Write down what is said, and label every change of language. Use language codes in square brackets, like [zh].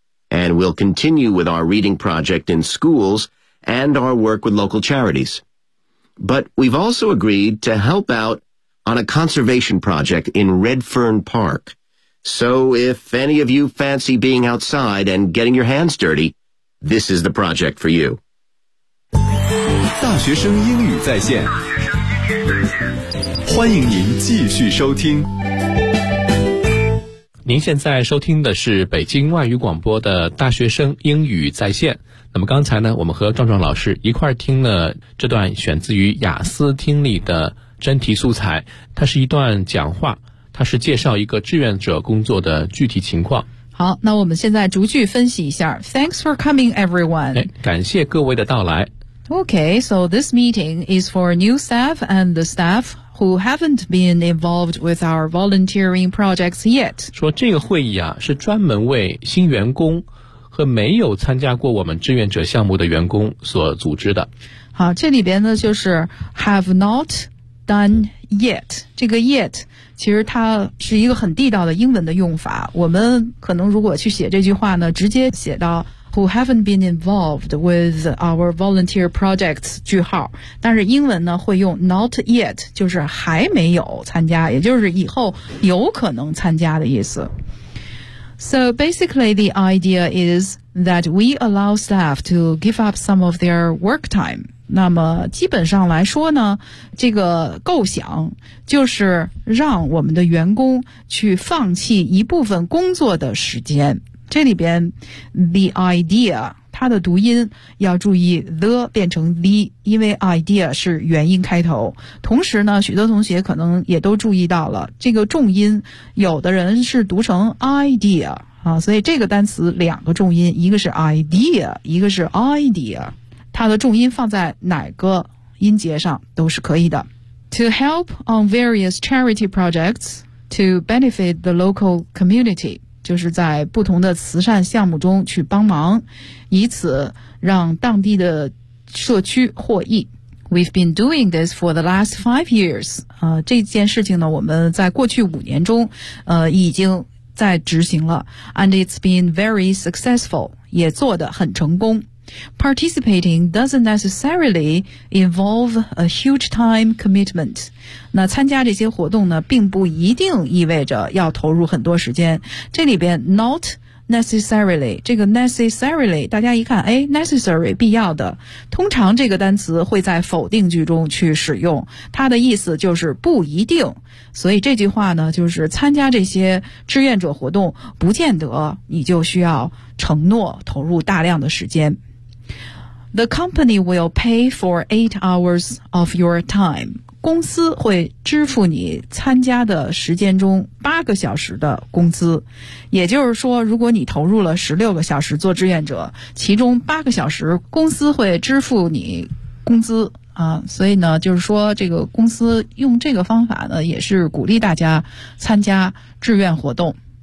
[en] And we'll continue with our reading project in schools and our work with local charities. But we've also agreed to help out on a conservation project in Redfern Park. So if any of you fancy being outside and getting your hands dirty, this is the project for you. [zh] 大学生英语在线，欢迎您继续收听。您现在收听的是北京外语广播的大学生英语在线。那么刚才呢，我们和壮壮老师一块听了这段选自于雅思听力的真题素材，它是一段讲话，它是介绍一个志愿者工作的具体情况。好，那我们现在逐句分析一下。 [en] Thanks for coming everyone、 [zh] 哎、感谢各位的到来。 [en] Okay, so this meeting is for new staff and the staffwho haven't been involved with our volunteering projects yet. [zh] 说这个会议啊，是专门为新员工和没有参加过我们志愿者项目的员工所组织的。好，这里边呢就是 [en] have not done yet. [zh] 这个 yet 其实它是一个很地道的英文的用法。我们可能如果去写这句话呢，直接写到 [en] who haven't been involved with our volunteer projects [zh] 句号，但是英文呢会用 [en] not yet， [zh] 就是还没有参加，也就是以后有可能参加的意思。 [en] So basically the idea is that we allow staff to give up some of their work time。 [zh] 那么基本上来说呢，这个构想就是让我们的员工去放弃一部分工作的时间。这里边 [en] the idea [zh] 它的读音要注意 the 变成 the， 因为 idea 是元音开头。同时呢，许多同学可能也都注意到了这个重音，有的人是读成 idea 啊，所以这个单词两个重音，一个是 idea， 一个是 idea， 它的重音放在哪个音节上都是可以的。 [en] To help on various charity projects to benefit the local community [zh] 就是在不同的慈善项目中去帮忙，以此让当地的社区获益。 [en] We've been doing this for the last 5 years. [zh] 这件事情呢，我们在过去五年中，已经在执行了。 [en] And it's been very successful. [zh] 也做得很成功。 [en] Participating doesn't necessarily involve a huge time commitment. [zh] 那参加这些活动呢，并不一定意味着要投入很多时间。这里边 [en] not necessarily, [zh] 这个 necessarily, 大家一看，哎 ,necessary, 必要的。通常这个单词会在否定句中去使用，它的意思就是不一定。所以这句话呢，就是参加这些志愿者活动，不见得你就需要承诺投入大量的时间。 [en] The company will pay for 8 hours of your time. [zh] 公司会支付你参加的时间中8个小时的工资。也就是说，如果你投入了16个小时做志愿者，其中8个小时公司会支付你工资。所以呢，就是说这个公司用这个方法呢，也是鼓励大家参加志愿活动。